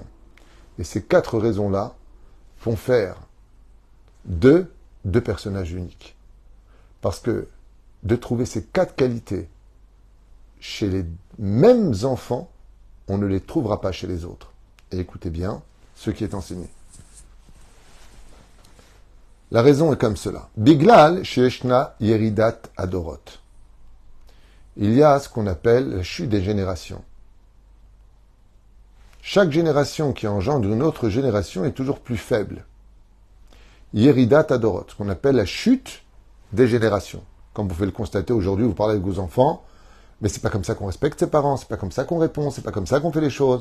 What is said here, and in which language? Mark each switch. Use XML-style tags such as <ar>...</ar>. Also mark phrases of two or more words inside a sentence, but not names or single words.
<fr>Et ces 4 raisons-là vont faire deux personnages uniques. Parce que de trouver ces 4 qualités chez les mêmes enfants, on ne les trouvera pas chez les autres. Et écoutez bien ce qui est enseigné. La raison est comme cela.</fr> <he>בגלל שישנה ירידת הדורות.</he> <fr>Il y a ce qu'on appelle la chute des générations. Chaque génération qui engendre une autre génération est toujours plus faible.</fr> <he>ירידת הדורות,</he> <fr>ce qu'on appelle la chute des générations. Comme vous pouvez le constater aujourd'hui, vous parlez avec vos enfants, mais c'est pas comme ça qu'on respecte ses parents, c'est pas comme ça qu'on répond, c'est pas comme ça qu'on fait les choses.</fr>